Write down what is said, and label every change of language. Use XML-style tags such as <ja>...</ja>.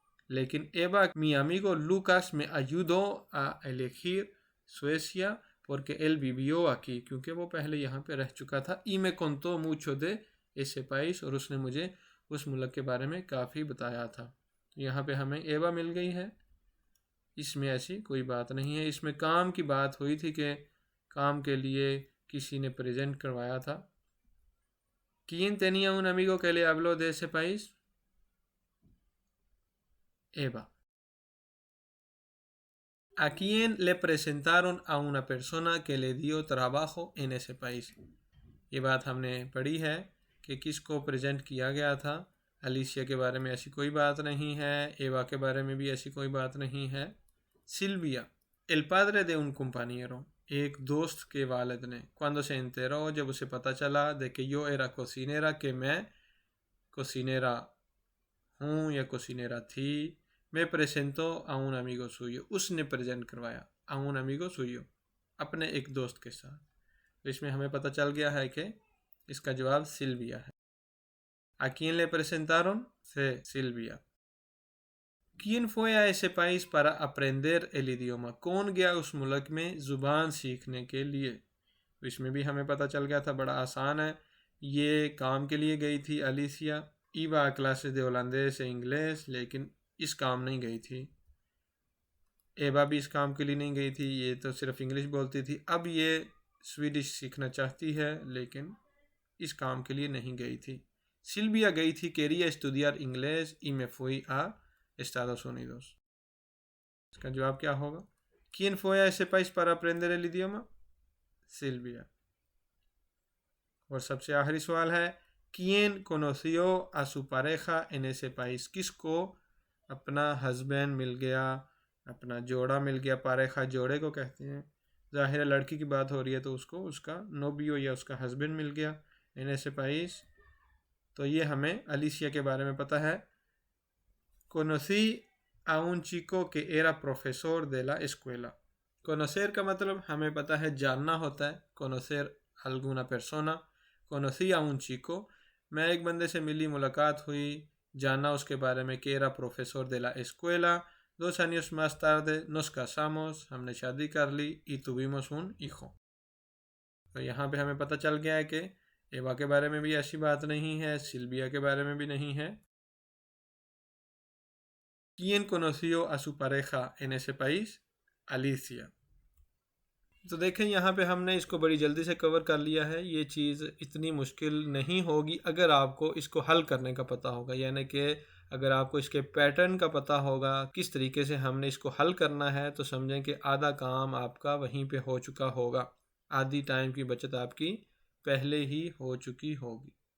<es>लेकिन एबा, mi amigo Lucas me ayudó a elegir Suecia porque él vivió aquí,</es> <hi>क्योंकि वो पहले यहाँ पे रह चुका था।</hi> <es>y me contó mucho de ese país,</es> <hi>और उसने मुझे उस मुल्क के बारे में काफ़ी बताया था। तो यहाँ पे हमें एबा मिल गई है, इसमें ऐसी कोई बात नहीं है। इसमें काम की बात हुई थी कि काम के लिए किसी ने प्रेजेंट करवाया था।</hi> <es>¿Quién tenía un amigo que le habló de ese país? Eva. ¿A quién le presentaron a una persona que le dio trabajo en ese país?</es> <hi>ये बात हमने पढ़ी है कि किसको प्रेजेंट किया गया था। अलीसिया के बारे में ऐसी कोई बात नहीं है, एवा के बारे में भी ऐसी कोई बात नहीं है। Sylvia,</hi> <es>el padre de un compañero,</es> <hi>एक दोस्त के वालिद ने,</hi> <es>cuando se enteró,</es> <hi>जब उसे पता चला</hi> <es>de que yo era cocinera,</es> <hi>कि मैं cocinera हूँ या cocinera थी,</hi> <es>me presentó a un amigo suyo,</es> <hi>उसने प्रेजेंट करवाया</hi> <es>a un amigo suyo,</es> <hi>अपने एक दोस्त के साथ। तो इसमें हमें पता चल गया है कि इसका जवाब सिल्विया है।</hi> <es>¿A quién le presentaron?</es> <hi>से Sylvia.</hi> <es>¿Quién fue a ese país para aprender el idioma?</es> <hi>कौन गया उस मुल्क में ज़ुबान सीखने के लिए? तो इसमें भी हमें पता चल गया था, बड़ा आसान है। ये काम के लिए गई थी अलीसिया,</hi> <es>iba a clases de holandés e inglés,</es> <hi>लेकिन इस काम नहीं गई थी। एबा भी इस काम के लिए नहीं गई थी, ये तो सिर्फ इंग्लिश बोलती थी। अब ये स्वीडिश सीखना चाहती है लेकिन इस काम के लिए नहीं गई थी। सिल्विया गई थी,</hi> <es>quería estudiar inglés y me fui a Estados Unidos।</es> <hi>इसका जवाब क्या होगा?</hi> <es>¿Quién fue a ese país para aprender el idioma?</es> <hi>Sylvia. और सबसे आखिरी सवाल है</hi> <es>¿Quién conoció a su pareja en ese país?</es> <hi>किसको अपना हस्बैंड मिल गया, अपना जोड़ा मिल गया? पारेखा जोड़े को कहते हैं। ज़ाहिर लड़की की बात हो रही है तो उसको उसका नोबियो या उसका हस्बैंड मिल गया इन ऐसे पाइस। तो ये हमें अलीसिया के बारे में पता है।</hi> <es>conocí a un chico que era profesor de la escuela।</es> <hi>conocer का मतलब हमें पता है जानना होता है,</hi> <es>conocer alguna persona। conocí a un chico,</es> <hi>मैं एक बंदे से मिली, मुलाकात हुई, जाना उसके बारे में,</hi> <es>que era profesor de la escuela. 2 años más tarde nos casamos,</es> <hi>हमने शादी कर ली,</hi> <es>y tuvimos un hijo.</es> <hi>तो यहाँ पे हमें पता चल गया है कि एवा के बारे में भी ऐसी बात नहीं है, सिल्विया के बारे में भी नहीं है.</hi> <es>¿Quién conoció a su pareja en ese país? Alicia.</es> <hi>तो देखें यहाँ पे हमने इसको बड़ी जल्दी से कवर कर लिया है. ये चीज़ इतनी मुश्किल नहीं होगी अगर आपको इसको हल करने का पता होगा, यानी कि अगर आपको इसके पैटर्न का पता होगा, किस तरीके से हमने इसको हल करना है, तो समझें कि आधा काम आपका वहीं पे हो चुका होगा, आधी टाइम की बचत आपकी पहले ही हो चुकी होगी.</hi>